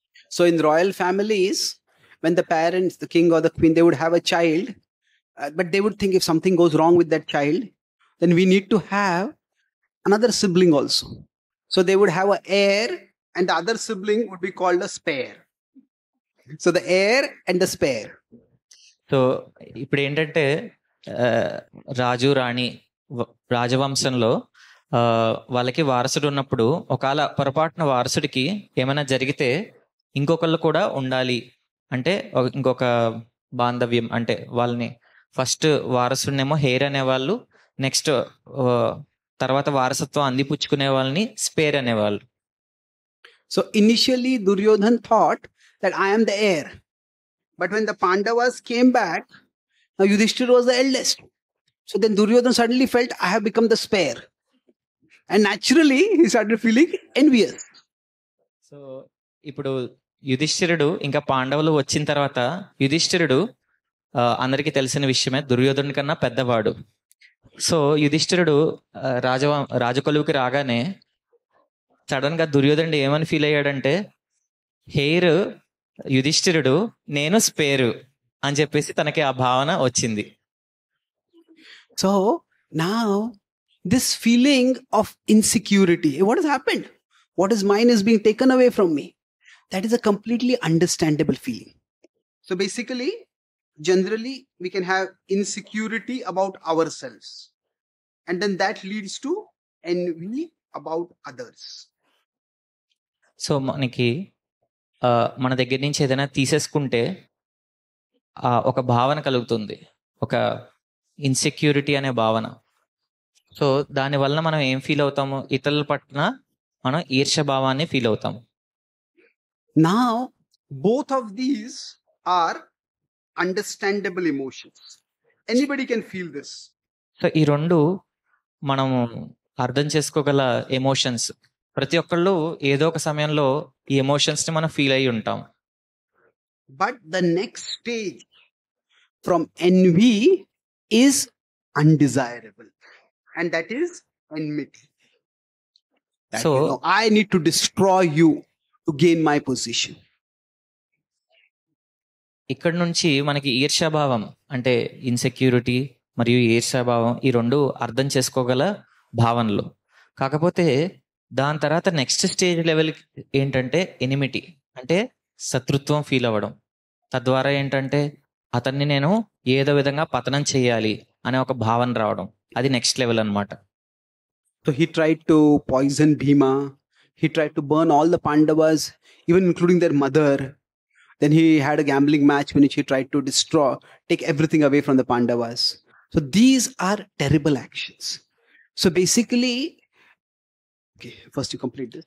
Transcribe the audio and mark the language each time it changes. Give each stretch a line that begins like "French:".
English: So in royal families, when the parents, the king or the queen, they would have a child, but they would think if something goes wrong with that child, then we need to have another sibling also. So they would have an heir, and the other sibling would be called a spare. So the heir and the spare.
Telugu: So ఇప్పుడు ఏంటంటే ఆ, రాజు రాణి రాజవంశంలో వాళ్ళకి వారసుడు ఉన్నప్పుడు ఒకవేళ పొరపాటున వారసుడికి ఏమైనా జరిగితే ఇంకొకళ్ళు కూడా ఉండాలి అంటే ఇంకొక బాంధవ్యం అంటే వాళ్ళని ఫస్ట్ వారసుడినేమో హెయిర్ అనేవాళ్ళు, నెక్స్ట్ తర్వాత వారసత్వం అందిపుచ్చుకునే వాళ్ళని స్పేర్ అనేవాళ్ళు.
English: So initially Duryodhan thought that I am the heir. But when the Pandavas came back, now Yudhishthira was the eldest. So then Duryodhan suddenly felt I have become the spare. And naturally he started feeling envious.
Telugu: So ఇప్పుడు యుధిష్ఠిరుడు ఇంకా పాండవులు వచ్చిన తర్వాత యుధిష్ఠిరుడు అందరికీ తెలిసిన విషయమే, దుర్యోధను కన్నా పెద్దవాడు. సో యుధిష్ఠిరుడు రాజకొలువుకి రాగానే సడన్ గా దుర్యోధనుడు ఏమని ఫీల్ అయ్యాడంటే, హెయిర్ యుధిష్ఠిరుడు, నేను స్పేరు అని చెప్పేసి తనకి ఆ భావన వచ్చింది.
English: So now this feeling of insecurity, what has happened? What is mine is being taken away from me. That is a completely understandable feeling. So basically, generally, we can have insecurity about ourselves. And then that leads to envy about others.
Telugu: So మనకి మన దగ్గర నుంచి ఏదైనా తీసేసుకుంటే ఒక భావన కలుగుతుంది, ఒక ఇన్సెక్యూరిటీ అనే భావన. సో దాని వలన మనం ఏం ఫీల్ అవుతాము, ఇతరుల పట్ల మనం ఈర్ష్య భావాన్ని ఫీల్ అవుతాము.
English: Now both of these are understandable emotions. Anybody can feel this.
Telugu: So ఈ రెండు మనము అర్థం చేసుకోగల ఎమోషన్స్. ప్రతి ఒక్కళ్ళు ఏదో ఒక సమయంలో ఈ ఎమోషన్స్ ని మనం ఫీల్ అయి ఉంటాం.
English: But the next stage from envy is undesirable, and that is enmity. That, So I need to destroy you to gain my position.
Telugu: ఇక్కడ నుంచి మనకి ఈర్ష్యాభావం అంటే ఇన్సెక్యూరిటీ మరియు ఈర్ష్యాభావం ఈ రెండు అర్థం చేసుకోగల భావనలు. కాకపోతే దాని తర్వాత నెక్స్ట్ స్టేజ్ లెవెల్ ఏంటంటే ఎనిమిటీ, అంటే శత్రుత్వం ఫీల్ అవ్వడం. తద్వారా ఏంటంటే అతన్ని నేను ఏదో విధంగా పతనం చేయాలి అనే ఒక భావన రావడం. అది నెక్స్ట్ లెవెల్ అన్నమాట.
English: So he tried to poison Bhima. He tried to burn all the Pandavas, even including their mother. Then he had a gambling match in which he tried to take everything away from the Pandavas. So these are terrible actions. So basically, okay, first you complete this.